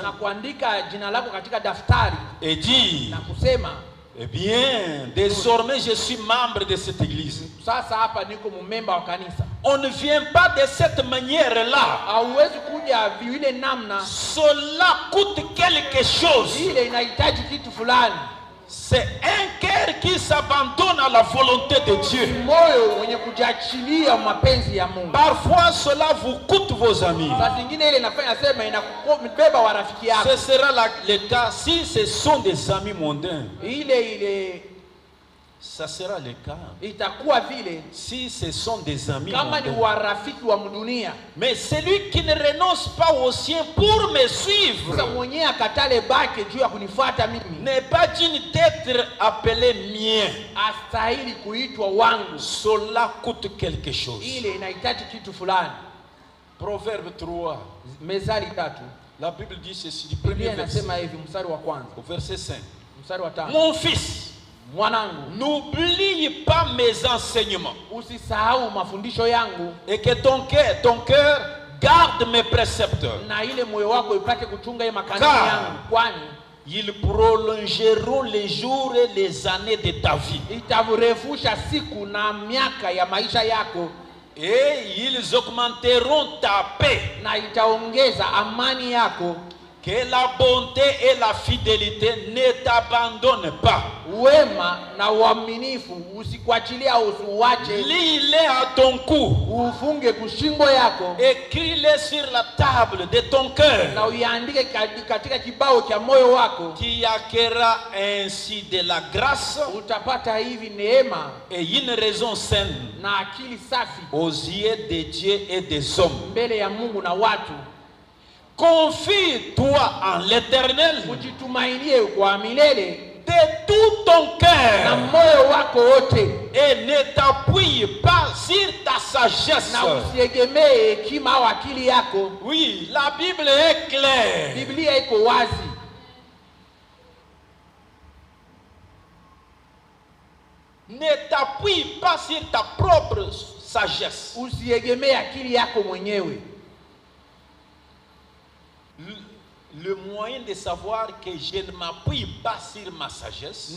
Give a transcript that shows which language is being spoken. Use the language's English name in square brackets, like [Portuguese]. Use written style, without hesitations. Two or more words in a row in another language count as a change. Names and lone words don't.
[Swahili] na kuandika jina lako katika daftari [French] et dire, [Swahili] na kusema, [French] eh bien, désormais je suis membre de cette église. [Swahili] sasa hapa niko mumemba wa kanisa. [French] On ne vient pas de cette manière-là. [Swahili] Hauwezi kuja vile namna. [French] Cela coûte quelque chose. [Swahili] Ile inahitaji kitu fulani. [French] C'est un cœur qui s'abandonne à la volonté de Dieu. [Swahili] Moyo wenye kujiachilia mapenzi ya Mungu. [French] Parfois cela vous coûte vos amis. [Swahili] Saa zingine ile inafanya sema inakubeba wa rafiki yako. [French] Ce sera le cas si ce sont des amis mondains. [Swahili] Ile [French] Ça sera le cas [Swahili] itakuwa vile [French] si ce sont des amis [Swahili] kama ni [French] mondains. [Swahili] warafiki wa mdunia. [French] Mais celui qui ne renonce pas aux siens pour me suivre [Swahili] Sasa mwenyewe akatale bake juu ya kunifuata mimi, [French] n'est pas digne d'être appelé mien. [Swahili] astahili kuitwa wangu. [French] Cela coûte quelque chose. [Swahili] Ile inahitaji kitu fulani. [French] Proverbe 3. [Swahili] Mezali 3. [French] La Bible dit ceci du premier [Swahili] Biblia [French] verset. [Swahili] inasema hivi, mstari wa kwanza. [French] Au verset 5. [Swahili] Mstari wa 5. [French] Mon fils, [Swahili] Mwanangu, [French] n'oublie pas mes enseignements. [Swahili] usisahau mafundisho yangu, [French] Et que ton cœur garde mes préceptes. [Swahili] na ile moyo wako ipate kuchunga ile makanuni [French] Car [Swahili] yangu, kwani [French] ils prolongeront les jours et les années de ta vie. [Swahili] itaburefusha siku na miaka ya maisha yako, [French] Et ils augmenteront ta paix. [Swahili] na itaongeza amani yako. [French] Que la bonté et la fidélité ne t'abandonnent pas. [Swahili] Wema na uaminifu usikuachilia, usiuache. [French] Lis-les à ton cou. [Swahili] Ufunge kushingo yako, [French] Écris-les sur la table de ton cœur. [Swahili] na uiandike katika kibao cha moyo wako. [French] Tu acquerras ainsi de la grâce [Swahili] Utapata hivi neema [French] et une raison saine [Swahili] na akili safi [French] aux yeux de Dieu et des hommes. [Swahili] mbele ya Mungu na watu. [French] Confie-toi en l'Éternel [Swahili] Ujitumainie kwa milele [French] de tout ton [Swahili] na [French] cœur [Swahili] moyo wako wote, [French] et ne t'appuie pas sur ta sagesse. [Swahili] na usiegemee hekima au akili yako. [French] Oui, la Bible est claire. [Swahili] Biblia iko wazi. [French] Ne t'appuie pas sur ta propre sagesse. [Swahili] Usiegemee akili yako mwenyewe. [French] Le moyen de savoir que je ne m'appuie pas sur ma sagesse,